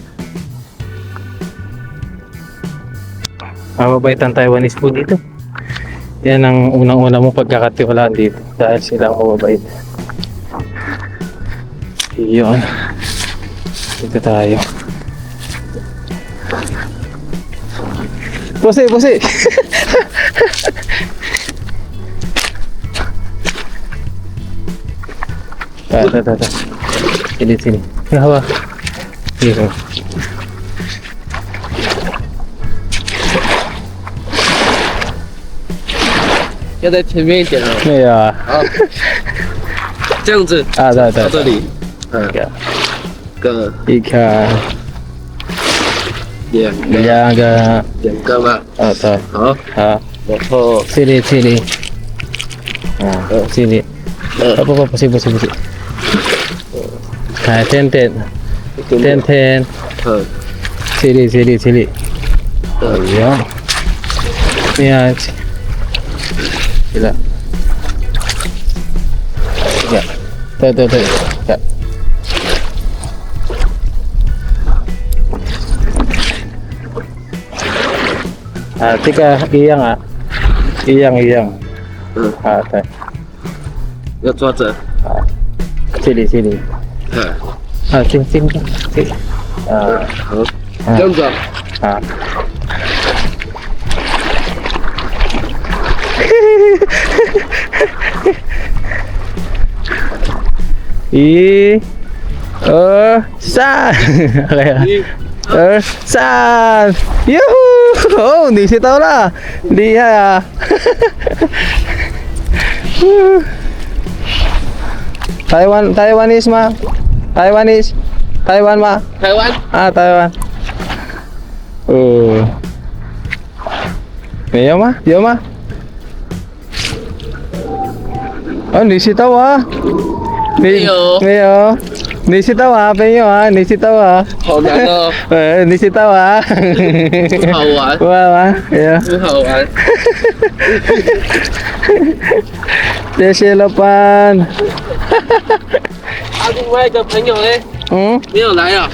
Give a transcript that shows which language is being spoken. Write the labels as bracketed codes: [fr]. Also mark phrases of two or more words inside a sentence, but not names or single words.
[tl] Mababait ang Taiwanese po dito. Yan ang unang-una mong pagkakatiwalaan dito. Dahil sila ang mababait. Iyon. Dito tayo. Pusi, pusi. [id] Dah. Sini. Hawa. Iya. [zh] 要在前面一点哦。没有啊。好，这样子啊，对到这里，个一个，两个两个，两个嘛。啊，对，好，好，然后 [id] sini. Ah, sini. Apa, pusi. Ah, ten. 嗯， Sini. Iya. Iya. Gila. Ya. Tuh. Ya. Ah, tiga iyang ah. Iyang. Ah, tuh. [zh] 要抓着。 [id] Sini. 嗯， Ah, sini. Ah, [zh] 好，这样子啊。 ah. San. San. Yuhu. [id] Oh, di situ lah. Dia. Taiwanese mah. Taiwan mah. [zh] 台湾， [id] Ah, Taiwan. Iya mah, iya mah. Oh, di situ ah. Meyo. Di situ ah, penyo ah, di situ ah. [zh] 好难哦， [id] Di situ ah. [zh] 不好玩， [id] Wah, ya. [zh] 不好玩。谢老板。啊，另外一个朋友呢，没有来啊？